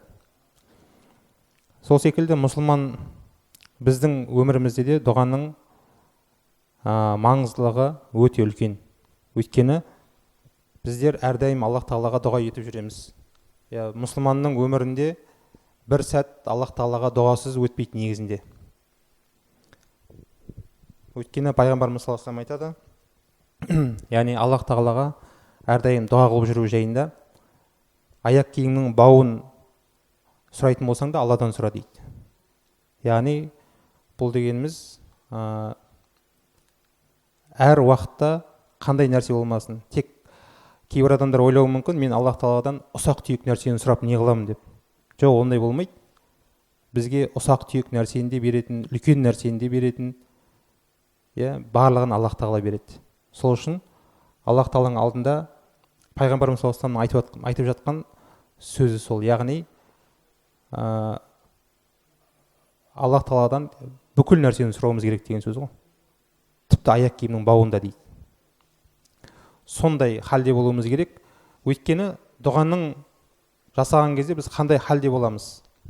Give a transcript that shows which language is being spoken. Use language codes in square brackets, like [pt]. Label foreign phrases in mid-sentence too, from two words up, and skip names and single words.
[kk] Сол секілді мұсылман біздің өмірімізде де дұғаның маңыздылығы өте үлкен. Өйткені біздер әрдайым Аллах Тағалаға дұға етіп жүреміз. Мұсылманның өмірінде бір сәт Аллах Тағалаға дұғасыз өтпейді негізінде. Өйткені пайғамбарымыз [ar] صلى الله عليه وسلم [kk] айтады, яғни Аллах Тағалаға әрдайым дұға қылып жүру жайында, аяқ киімнің бауын сұрайтын болсаң да Алладан сұра дейді. Яғни бұл дегеніміз әр уақытта қандай нәрсе болмасын, тек кейбір адамдар ойлауы мүмкін, мен Аллах Тағаладан ұсақ-түйек нәрсені сұрап не қыламын деп. Жоқ, ондай болмайды. Бізге ұсақ-түйек нәрсені де беретін, үлкен нәрсені де беретін, барлығын Аллах Тағала береді. Сол үшін Аллах Тағаланың алдында пайғамбарымыз [ar] صلى الله عليه وسلم [kk] айтып жатқан сөзі сол. Яғни Аллах Тағаладан бүкіл нәрсені сұрауымыз керек деген сөз ғой. Тіпті аяқ киімнің бауында дейді. Сондай халде болуымыз керек. Өйткені дұғаның жасаған кезде біз қандай халде боламыз?